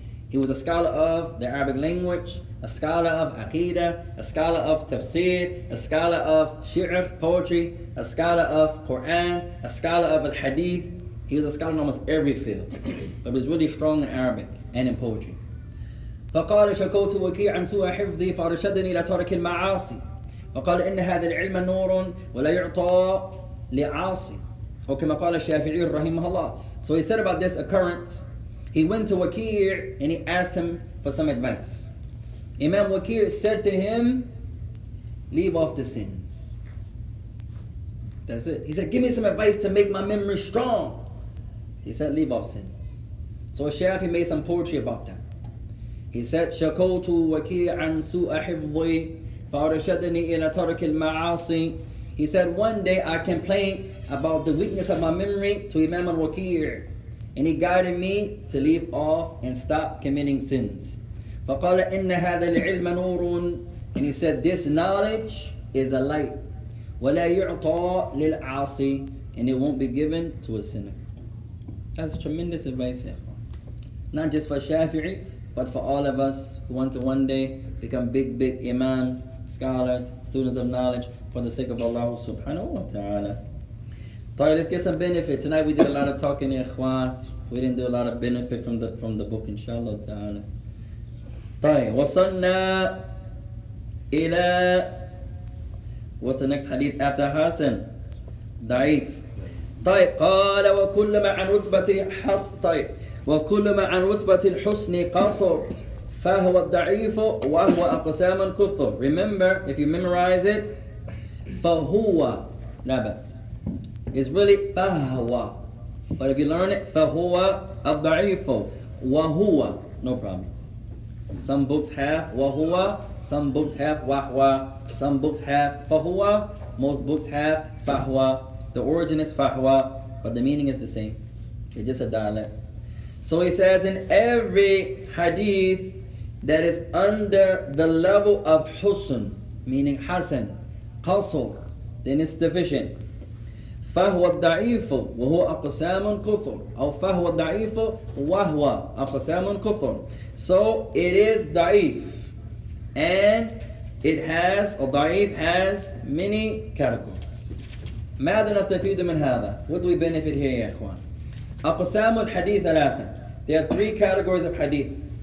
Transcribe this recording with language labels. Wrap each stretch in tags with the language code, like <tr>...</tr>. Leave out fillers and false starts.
<en>He was a scholar of the Arabic language, a scholar of Aqidah, a scholar of Tafsir, a scholar of Shi'r, poetry, a scholar of Quran, a scholar of Al-Hadith. He was a scholar in almost every field, but was really strong in Arabic and in poetry.</en> <ar>فقال شكوت وكيعا سوء حفظي فارشدني إلى ترك المعاصي فقال إن هذا العلم نور ولا يعطى لعاصي أو كما قال الشافعي رحمه الله.</ar> <en>So he said about this occurrence, he went to Waqi' and he asked him for some advice. Imam Waqi' said to him, leave off the sins. That's it. He said, give me some advice to make my memory strong. He said, leave off sins. So Shafi made some poetry about that. He said,</en> <ar>شَكَوْتُ وَكِيعًا سُوءَ حِفْظِي فَأَرْشَدَنِي إِلَى تَرْكِ الْمَعَاصِي.</ar> <en>He said, one day I complained about the weakness of my memory to Imam al-Waqi', and he guided me to leave off and stop committing sins.</en> <ar>فَقَالَ إِنَّ هَذَا الْعِلْمَ نُورٌ.</ar> <en>And he said, this knowledge is a light.</en> <ar>وَلَا يُعْطَى لِلْعَاصِي.</ar> <en>And it won't be given to a sinner. That's tremendous advice here. Not just for Shafi'i, but for all of us who want to one day become big imams, scholars, students of knowledge for the sake of Allah subhanahu wa ta'ala. Alright, let's get some benefit. Tonight we did a lot of talking, ikhwan. We didn't do a lot of benefit from the book, inshallah ta'ala.</en> <ar>طيب وصلنا إلى</ar> <en>what's the next hadith after Hasan?</en> <ar>ضعيف. طيب قال وكل ما عن رتبة طيب وكل ما عن رتبة الحسن قصر فهو الضعيف وهو أقسام كثر.</ar> <en>Remember, if you memorize it,</en> <ar>فهو لا بأس.</ar> <en>It's really فهو. But if you learn it,</en> <ar>فهو الضعيف وهو,</ar> <en>no problem. Some books have وهو, some books have وهو, some books have فهو, most books have فهو. The origin is فهو, but the meaning is the same. It's just a dialect. So he says in every hadith that is under the level of husn, meaning hasan, qasr, then it's deficient.</en> <ar>فهو الضعيف وهو أقسام كثر أو فهو الضعيف وهو أقسام كثر.</ar> <en>So it is ضعيف, and it has, or ضعيف has many categories.</en> <ar>ماذا نستفيد من هذا?</ar> <en>What do we benefit here يا إخوان?</en> <ar>أقسام الحديث ثلاثة.</ar> <en>There are three categories of hadith.</en>